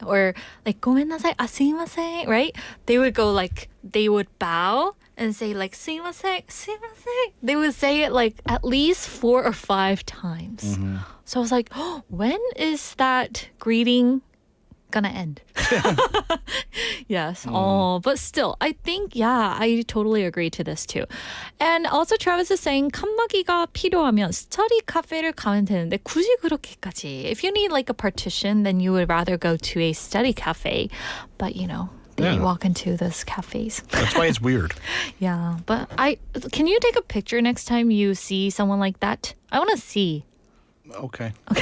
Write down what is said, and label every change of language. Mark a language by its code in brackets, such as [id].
[en] Or like [ja] ごめんなさい, すいません, [en] right? They would go like, they would bow and say like [ja] すいません, すいません. [en] They would say it like at least 4 or 5 times. So I was like, oh, when is that greeting gonna end? Yes. But still, I think, I totally agree to this too. And also Travis is saying [ko] 칸막이가 필요하면 study 카페를 가면 되는데 굳이 그렇게까지. [en] If you need like a partition, then you would rather go to a study cafe. But they walk into those cafes. That's why it's weird. Yeah. But can you take a picture next time you see someone like that? I want to see. Okay.